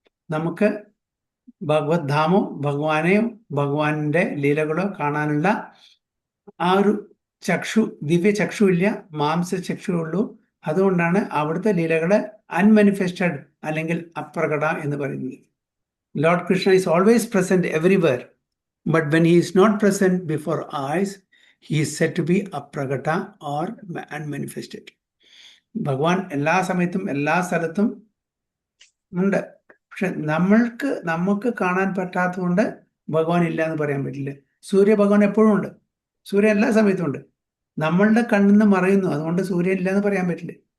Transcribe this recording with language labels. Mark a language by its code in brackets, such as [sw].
[ml] നമുക്ക് ഭഗവത് ധാമോ, ഭഗവാനെയോ ഭഗവാന്റെ ലീലകളോ കാണാനുള്ള ആ ഒരു ദിവ്യ ചക്ഷു ഇല്ല, മാംസ ചക്ഷു ഉള്ളൂ. അതുകൊണ്ടാണ് അവിടുത്തെ ലീലകളെ അൺമാനിഫെസ്റ്റഡ് അല്ലെങ്കിൽ അപ്രകട എന്ന് പറയുന്നത്. [en] Lord Krishna is always present everywhere, but when he is not present before eyes, he is said to be apragata or unmanifested. [ml] ഭഗവാൻ എല്ലാ സമയത്തും എല്ലാ സ്ഥലത്തും ഉണ്ട്, പക്ഷെ നമുക്ക് കാണാൻ പറ്റാത്തതുകൊണ്ട് ഭഗവാൻ ഇല്ല എന്ന് പറയാൻ പറ്റില്ല. ഭഗവാൻ എപ്പോഴും ഉണ്ട്, സൂര്യൻ എല്ലാ സമയത്തും ഉണ്ട്, നമ്മളുടെ കണ്ണിൽ നിന്ന് മറയുന്നു, അതുകൊണ്ട് സൂര്യൻ ഇല്ല എന്ന് പറയാൻ പറ്റില്ല.